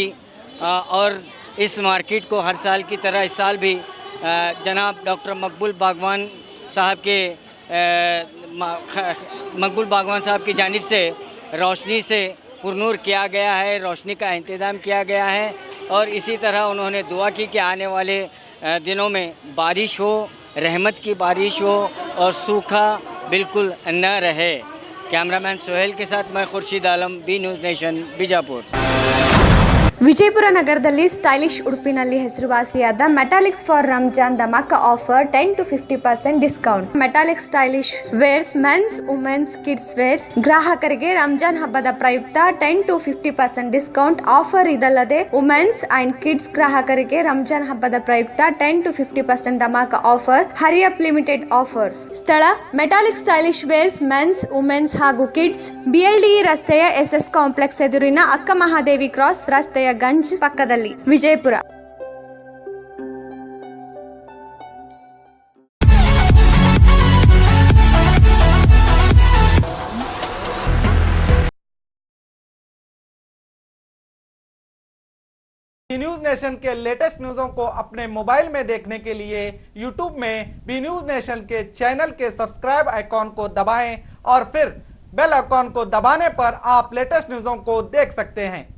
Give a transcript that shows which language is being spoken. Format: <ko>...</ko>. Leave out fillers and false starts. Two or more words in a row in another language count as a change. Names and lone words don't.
<hi>और इस मार्केट को हर साल की तरह इस साल भी जनाब डॉक्टर मकबूल बागवान साहब की जानिब से रोशनी से पुरनूर किया गया है, रोशनी का इंतज़ाम किया गया है। और इसी तरह उन्होंने दुआ की कि आने वाले दिनों में बारिश हो, रहमत की बारिश हो और सूखा बिल्कुल न रहे। कैमरामैन सोहेल के साथ मैं खुर्शीद आलम, बी न्यूज़ नेशन, बीजापुर।</hi> <kn>ವಿಜಯಪುರ ನಗರದಲ್ಲಿ ಸ್ಟೈಲಿಶ್ ಉಡುಪಿನಲ್ಲಿ ಹೆಸರುವಾಸಿಯಾದ ಮೆಟಾಲಿಕ್ಸ್</kn> <en>for Ramzan</en> <kn>ಧಮಾಕ ಆಫರ್ 10 to 50% ಡಿಸ್ಕೌಂಟ್. ಮೆಟಾಲಿಕ್ ಸ್ಟೈಲಿಶ್ ವೇರ್ಸ್</kn> <en>mens womens kids wears</en> <kn>ಗ್ರಾಹಕರಿಗೆ ರಂಜಾನ್ ಹಬ್ಬದ ಪ್ರಯುಕ್ತ 10 to 50% ಡಿಸ್ಕೌಂಟ್ ಆಫರ್. ಇದಲ್ಲದೆ</kn> <en>womens and kids</en> <kn>ಗ್ರಾಹಕರಿಗೆ ರಂಜಾನ್ ಹಬ್ಬದ ಪ್ರಯುಕ್ತ 10 to 50% ಧಮಾಕ ಆಫರ್.</kn> <en>hurry up limited offers.</en> <kn>ಸ್ಥಳ ಮೆಟಾಲಿಕ್ ಸ್ಟೈಲಿಶ್ ವೇರ್ಸ್ ಮೆನ್ಸ್ ವುಮೆನ್ಸ್ ಹಾಗೂ ಕಿಡ್ಸ್, BLDE ರಸ್ತೆಯ SS ಕಾಂಪ್ಲೆಕ್ಸ್ ಎದುರಿನ ಅಕ್ಕ ಮಹಾದೇವಿ ಕ್ರಾಸ್ ರಸ್ತೆಯ ಗಂಜ್ ಪಕ್ಕದಲ್ಲಿ, ವಿಜಯಪುರ.</kn> <hi>न्यूज नेशन के लेटेस्ट न्यूज़ों को अपने मोबाइल में देखने के लिए यूट्यूब में बी न्यूज नेशन के चैनल के</hi> <en>subscribe icon</en> <hi>को दबाएं और फिर</hi> <en>bell icon</en> <hi>को दबाने पर आप लेटेस्ट न्यूज़ों को देख सकते हैं।</hi>